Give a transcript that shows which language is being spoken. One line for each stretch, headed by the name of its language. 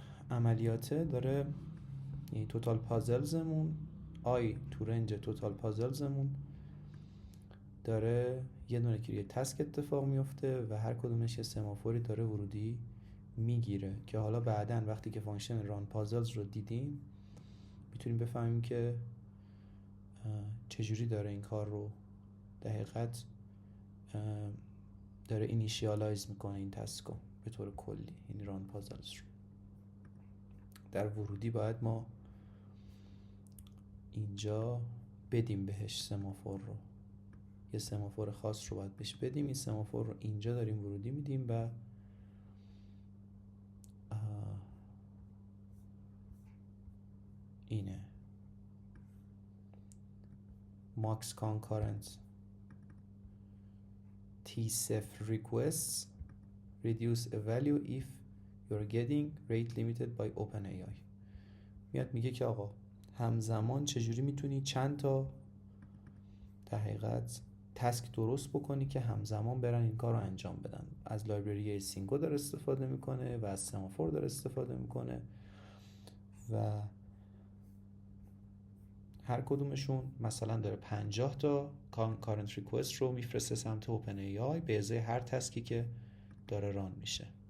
Persian: عملیاته داره، یعنی توتال پازلزمون تو رنج توتال پازلزمون داره یه دونه که یه تسک اتفاق میفته و هر کدومش یه سمافوری داره ورودی میگیره که حالا بعداً وقتی که فانکشن ران پازلز رو دیدیم میتونیم بفهمیم که چجوری داره این کار رو در حقیقت داره اینیشیالایز میکنه این تسکو به طور کلی، این ران پازلز رو. در ورودی باید ما اینجا بدیم بهش سمافور رو، یه سمافور خاص رو باید بهش بدیم. این سمافور رو اینجا داریم ورودی میدیم و اینه
English: max concurrent tsef requests reduce a value if you're getting rate limited by OpenAI.
Persian: میاد میگه که آقا همزمان چجوری میتونی چند تا در حقیقت تسک درست بکنی که همزمان برن این کار رو انجام بدن. از لایبرری سینگو داره استفاده میکنه و از سمافور داره استفاده میکنه و هر کدومشون مثلا داره 50 تا کارنت ریکوست رو میفرسته سمت اوپن ای آی به ازای هر تسکی که داره ران میشه